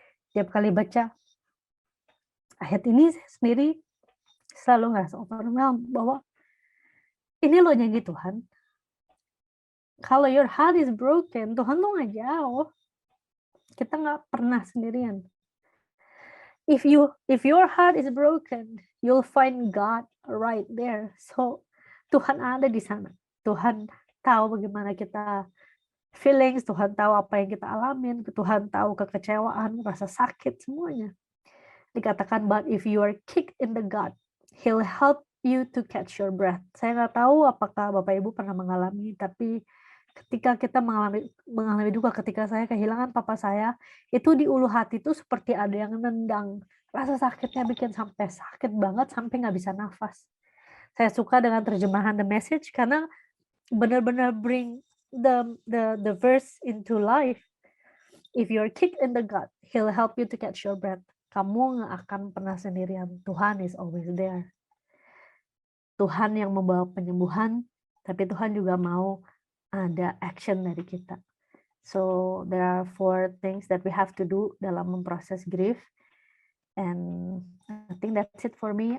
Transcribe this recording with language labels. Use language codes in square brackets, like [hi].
[id] Tiap kali baca ayat ini saya sendiri selalu ngerasa overwhelmed bahwa ini loh janji Tuhan. Kalau [en] your heart is broken, [id] Tuhan tuh nggak jauh. Kita nggak pernah sendirian. [en] If your heart is broken, you'll find God right there. [id] So Tuhan ada di sana. Tuhan tahu bagaimana kita feelings, Tuhan tahu apa yang kita alamin, Tuhan tahu kekecewaan, rasa sakit, semuanya. Dikatakan, [en] but if you are kicked in the gut, He'll help you to catch your breath. [id] Saya nggak tahu apakah Bapak Ibu pernah mengalami, tapi ketika kita mengalami duka, ketika saya kehilangan papa saya, itu di ulu hati itu seperti ada yang nendang. Rasa sakitnya bikin sampai sakit banget, sampai nggak bisa nafas. Saya suka dengan terjemahan The Message karena benar-benar [en] bring the verse into life. If you're kicked in the gut, He'll help you to catch your breath. [id] Kamu nggak akan pernah sendirian. Tuhan [en] is always there. [id] Tuhan yang membawa penyembuhan, tapi Tuhan juga mau ada action dari kita. [en] So there are 4 things that we have to do [id] dalam memproses [en] grief. And I think that's it for me.